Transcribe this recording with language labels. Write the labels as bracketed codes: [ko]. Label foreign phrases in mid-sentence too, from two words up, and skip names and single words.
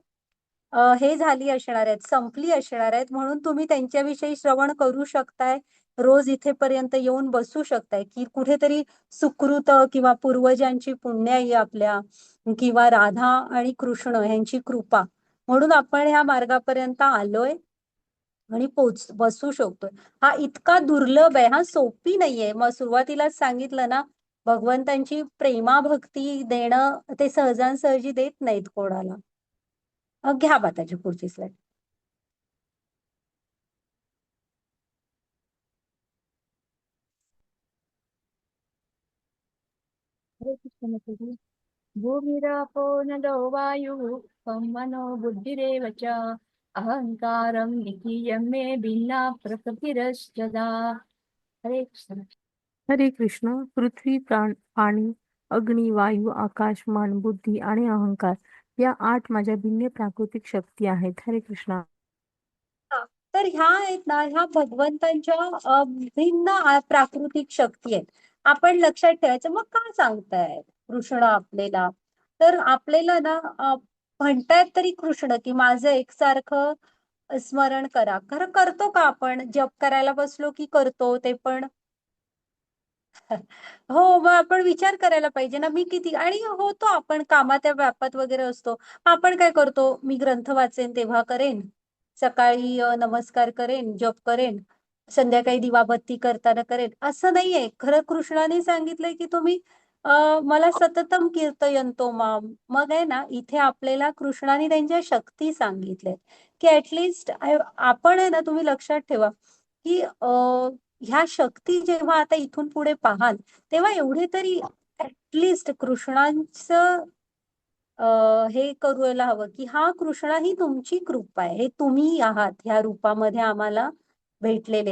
[mr] हे झाली असणार आहेत, संपली असणार आहेत, म्हणून तुम्ही त्यांच्याविषयी श्रवण करू शकताय, रोज इथेपर्यंत येऊन बसू शकताय, की कुठेतरी सुकृत किंवा पूर्वजांची पुण्याई आपल्या किंवा राधा आणि कृष्ण यांची कृपा म्हणून आपण ह्या मार्गापर्यंत आलोय आणि बसू शकतोय. हा इतका दुर्लभ आहे, हा सोपी नाहीये. मग सुरुवातीलाच सांगितलं ना, भगवंतांची प्रेमाभक्ती देणं ते सहजासहजी देत नाहीत कोणाला. घ्या त्याची पुढची स्लाइड. हरे कृष्ण माताजी. [sa] भूमिरापो नलो वायुः त्वं मनो बुद्धिरेव च अहंकारं निकीयं मे भिन्ना प्रकृतिरष्टदा. [mr] हरे कृष्ण. हरे कृष्ण. पृथ्वी, पाणी, अग्नी, वायू, आकाश, मन, बुद्धी आणि अहंकार या 8 माझ्या भिन्न प्राकृतिक शक्ती आहेत. हरे कृष्ण. हा, तर ह्या आहेत ना, ह्या भगवंतांच्या भिन्न प्राकृतिक शक्ती आहेत. आपण लक्षात ठेवायचं. मग काय सांगताय कृष्ण आपल्याला? तर आपल्याला ना म्हणतायत तरी कृष्ण की माझं एकसारखं स्मरण करा. खरं करतो का आपण? जप करायला बसलो की करतो ते पण? हो, मग आपण विचार करायला पाहिजे ना, मी किती आणि होतो आपण कामाच्या व्यापात वगैरे असतो. आपण काय करतो? मी ग्रंथ वाचेन तेव्हा करेन, सकाळी नमस्कार करेन, जप करेन, संध्याकाळी दिवाबत्ती करताना करेन, असं नाहीये. खरं कृष्णाने सांगितलंय की तुम्ही मला [sa] सततम कीर्तयन्तो माम. [mr] मग आहे ना, इथे आपल्याला कृष्णाने त्यांच्या शक्ती सांगितल्यात की ऍटलिस्ट आपण आहे ना, तुम्ही लक्षात ठेवा की ह्या शक्ती जेव्हा आता इथून पुढे पाहाल तेव्हा एवढे तरी ऍटलिस्ट कृष्णांचं हे करायला हवं की हा कृष्णा ही तुमची कृपा आहे, हे तुम्ही आहात ह्या रूपामध्ये आम्हाला भेटलेले.